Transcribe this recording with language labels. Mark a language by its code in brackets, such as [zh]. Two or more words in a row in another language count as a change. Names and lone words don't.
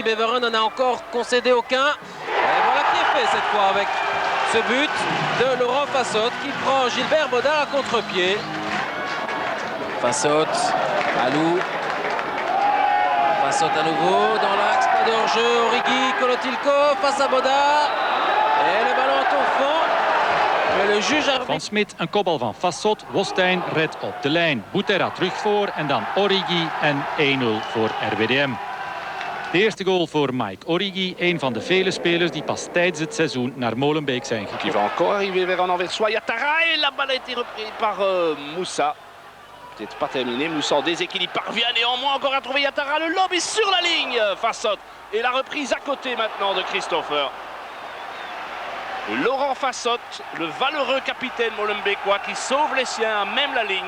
[fr] Beveren n'en a encore concédé aucun. Et voilà qui est fait cette fois avec ce but de Laurent Fassotte qui prend Gilbert Baudard à contre-pied. Fassotte, Alou. Fassotte à nouveau dans l'axe, pas de hors-jeu. Origi, Kolotilko face à Baudard. Et le ballon est au fond. Mais le juge arbitre... [nl] Van Smit, een kopbal van Fassotte. Wostijn redt op de lijn. Butera terug voor en dan Origi en 1-0 voor RWDM. De eerste goal voor Mike Origi, een van de vele spelers die pas tijdens het seizoen naar Molenbeek zijn gekomen. [fr] Qui va encore arriver vers un Anversois. Yattara et la balle a été reprise par Moussa. Peut-être pas terminé. Moussa en déséquilibre parvient néanmoins encore à trouver Yattara. Le lob est sur la ligne. Fassotte. Et la reprise à côté maintenant de Christopher. Laurent Fassotte, le valeureux capitaine molenbeekois qui sauve les siens à même la ligne.